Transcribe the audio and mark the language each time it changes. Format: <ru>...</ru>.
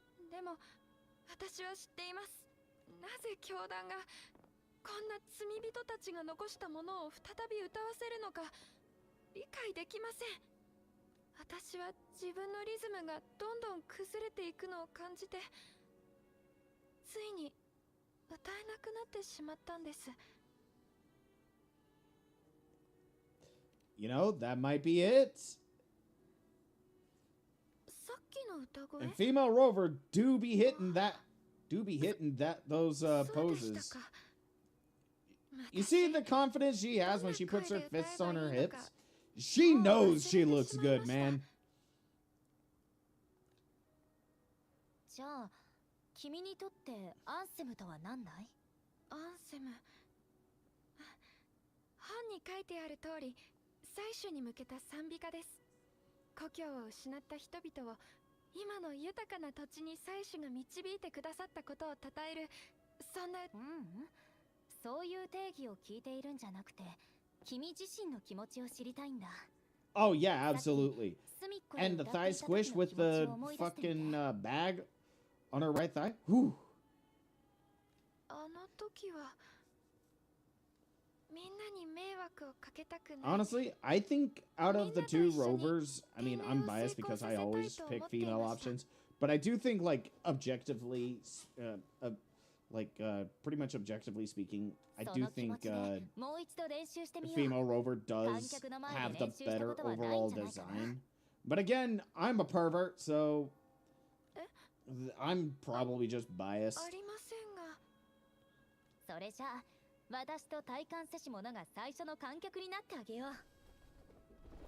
<ja>でも私は知っています。なぜ教団がこんな罪人たちが残したものを再び歌わせるのか理解できません。私は自分のリズムがどんどん崩れていくのを感じて、ついに歌えなくなってしまったんです。</ja> <en>You know, that might be it.</en> <ja>さっきの歌声</ja> <en>And female rover do be hitting those poses. You see the confidence she has when she puts her fists on her hips? She knows she looks good, man.</en> <ja>じゃあ、君にとってアンセムとは何だい？アンセム。本に書いてある通り、採取に向けた賛美歌です。故郷を失った人々を今の豊かな土地に採取が導いてくださったことを称える、そんな。そういう定義を聞いているんじゃなくて、君自身の気持ちを知りたいんだ。</ja> <en>Oh yeah, absolutely. And the thigh squish with the fucking bag on her right thigh. Whew.</en> <ja>あの時はみんなに迷惑をかけたくない。</ja> <en>Honestly, I think out of the two rovers, I mean, I'm biased because I always pick female options, but I do think, like, objectively, pretty much objectively speaking, I do think the female rover does have the better overall design. But again, I'm a pervert, so I'm probably just biased.</en> <ja>ありませんが。それじゃあ、私と体感せし者が最初の観客になってあげよう。</ja>